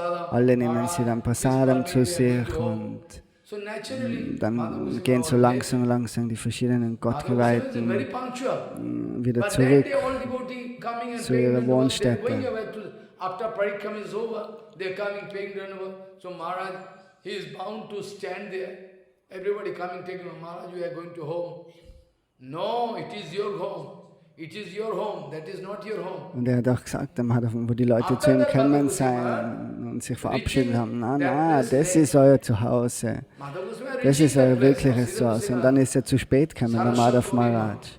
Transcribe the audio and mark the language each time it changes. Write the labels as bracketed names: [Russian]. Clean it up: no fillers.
[German] Alle nehmen sie dann Prasadam zu sich und dann gehen so langsam die verschiedenen Gottgeweihten wieder zurück zu ihrer Wohnstätte. [English] After Parikram is over, they are coming, paying Dhanava. So Maharaj, he is bound to stand there. Everybody coming, taking, Maharaj, we are going to home. No, it is your home. It is your home, that is not your home. [German] Und er hat auch gesagt, wo die Leute zu ihm gekommen sind und sich verabschiedet haben, na, das ist euer Zuhause. Das ist euer wirkliches Zuhause. Und dann ist er zu spät gekommen, der Madhav Maharaj.